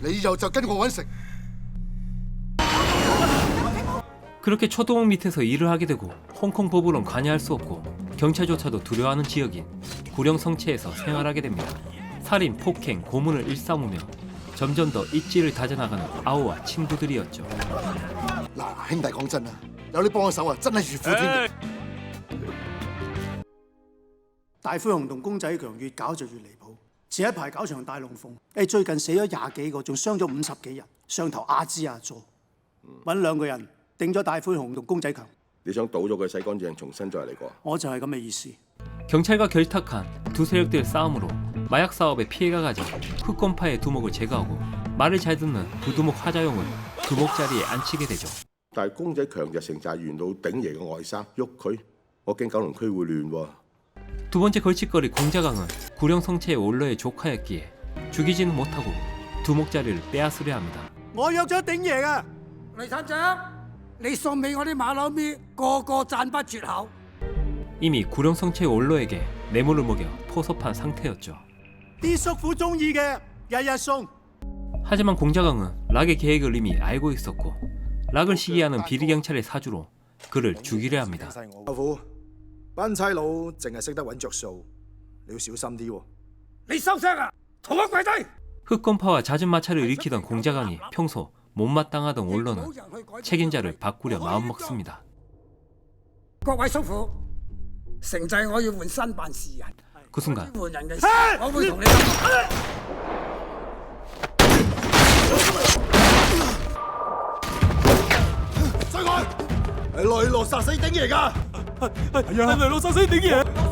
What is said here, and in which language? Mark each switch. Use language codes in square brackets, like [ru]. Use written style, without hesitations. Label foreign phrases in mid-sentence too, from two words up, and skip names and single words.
[ko] 그렇게 초두목 밑에서 일을 하게 되고 홍콩 법으론 관여할 수 없고 경찰조차도 두려워하는 지역인 구령성체에서 생활하게 됩니다. 살인, 폭행, 고문을 일삼으며 점점 더 입지를 다져나가는 아오와 친구들이었죠. [yue] 大灰熊同公仔強越搞就越離譜，前一排搞場大龍鳳，最近死咗20幾個，仲傷咗50幾人，上頭阿支阿佐，揾2個人定咗大灰熊同公仔強。你想倒咗佢洗乾淨，重新再嚟過？我就係咁嘅意思。 [ko] 경찰과 결탁한 두 세력들의 싸움으로 마약 사업에 피해가 가자 흑곰파의 두목을 제거하고 말을 잘 듣는 부두목 화자용을 두목 자리에 앉히게 되죠. [yue] 但係公仔強就成扎元老頂爺嘅外甥，喐佢，我驚九龍區會亂喎。 [ko] 두 번째 걸칫거리 공자강은 구령성체의 원로의 조카였기에 죽이지는 못하고 두목 자리를 빼앗으려 합니다. [yue] 我約咗鼎爺啊！黎探長，你送俾我啲馬騮咪個個讚不絕口。 [ko] 이미 구령성체의 원로에게 뇌물을 먹여 포섭한 상태였죠. [yue] 啲叔父中意嘅，日日送。 [ko] 하지만 공자강은 락의 계획을 이미 알고 있었고 락을 시기하는 비리경찰의 사주로 그를 죽이려 합니다. [yue] 舅父，班差佬淨係識得揾着數，你要小心啲喎。你收聲啊！同我跪低！ [ko] 흑검파와 잦은 마찰을 일으키던 공자강이 평소 못마땅하던 원로는 책임자를 바꾸려 마음먹습니다. [yue] 各位叔父，成制我要換新辦事人。 [ko] 그 순간 [yue] 換人嘅事，我會同你講。追佢！係雷洛殺死鼎爺㗎。係雷洛殺死鼎爺。